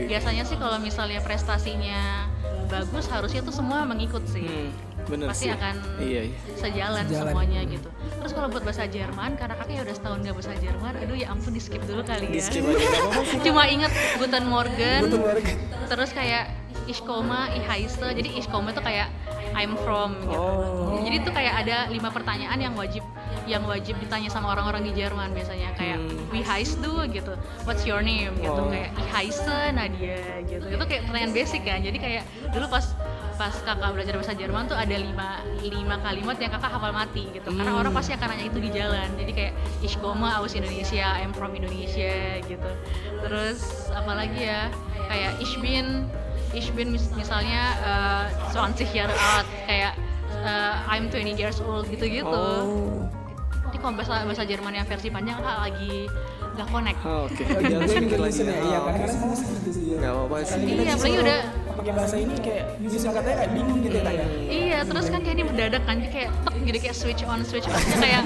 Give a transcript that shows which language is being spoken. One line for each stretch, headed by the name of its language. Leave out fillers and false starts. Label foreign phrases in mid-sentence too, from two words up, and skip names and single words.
Indonesian: Biasanya sih kalau misalnya prestasinya bagus harusnya tuh semua mengikut sih. Bener Pasti sih. akan Iya. sejalan semuanya gitu. Terus kalau buat bahasa Jerman, karena kakak ya udah setahun gak bahasa Jerman, aduh ya ampun di skip dulu kali ya. Di skip aja nggak apa-apa. Cuma inget
German: Guten Morgen,
Indonesian: terus kayak
German: Ich komme, ich heiße.
Indonesian: Jadi
German: ich komme
Indonesian: tuh kayak
English: I'm from
Indonesian: gitu. Jadi tuh kayak ada 5 pertanyaan yang wajib ditanya sama orang-orang di Jerman biasanya, kayak
German: wie heißt du
Indonesian: gitu,
English: what's your name
Indonesian: gitu, kayak
German: ich heiße Nadia
Indonesian: gitu. Itu kayak pertanyaan basic kan. Jadi kayak dulu pas kakak belajar bahasa Jerman tuh ada 5 kalimat yang kakak hafal mati gitu. Karena orang pasti akan nanya itu di jalan. Jadi kayak
German: ich komme aus Indonesia,
English: I'm from Indonesia
Indonesian: gitu. Terus apalagi ya, kayak
German: ich bin
Indonesian: misalnya
German: 20 Jahre alt,
Indonesian: kayak
English: I'm 20 years old
Indonesian: gitu-gitu. Jadi kalau bahasa Jerman yang versi panjang kakak lagi nggak connect. Oke. Jangan mikir lagi. Iya, kadang-kadang gitu sih. Nggak apa-apa sih. Iya, apalagi udah pakai bahasa ini kayak bisa katanya kayak bingung gitu ya kayak. iya, terus kan kayak ini mendadak kan, jadi kayak tek gitu, kayak
English: switch on
Indonesian: kayak